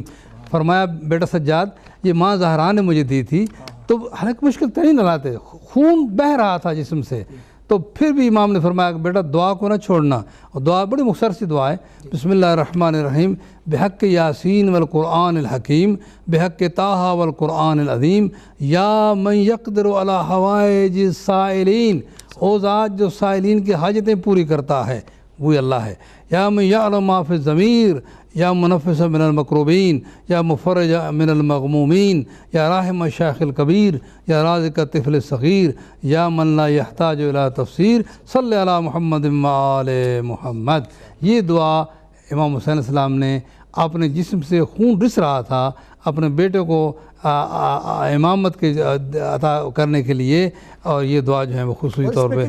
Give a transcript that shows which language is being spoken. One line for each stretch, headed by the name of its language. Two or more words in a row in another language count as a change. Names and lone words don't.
Urdu: فرمایا بیٹا سجاد یہ ماں زہرا نے مجھے دی تھی, تو حالانکہ مشکل ترین حالات, خون بہہ رہا تھا جسم سے, تو پھر بھی امام نے فرمایا کہ بیٹا دعا کو نہ چھوڑنا. اور دعا بڑی مختصر سی دعا ہے,
Arabic: بسم اللہ الرحمن الرحیم بحق یاسین والقرآن الحکیم بحق طٰہٰ والقرآن العظیم یا من یقدر علی حوائج السائلین.
Urdu: او ذات جو سائلین کی حاجتیں پوری کرتا ہے وہی اللہ ہے.
Arabic: یا من یعلم ما فی الضمیر یا منفس من المکروبین یا مفرج من المغمومین یا راحم الشیخ الکبیر یا رازق الطفل الصغیر یا من لا یحتاج الی تفسیر صلی علی محمد وآل محمد.
Urdu: یہ دعا امام حسین علیہ السلام نے اپنے جسم سے خون رس رہا تھا اپنے بیٹے کو امامت کے عطا کرنے کے لیے, اور یہ دعا جو ہے وہ خصوصی طور پہ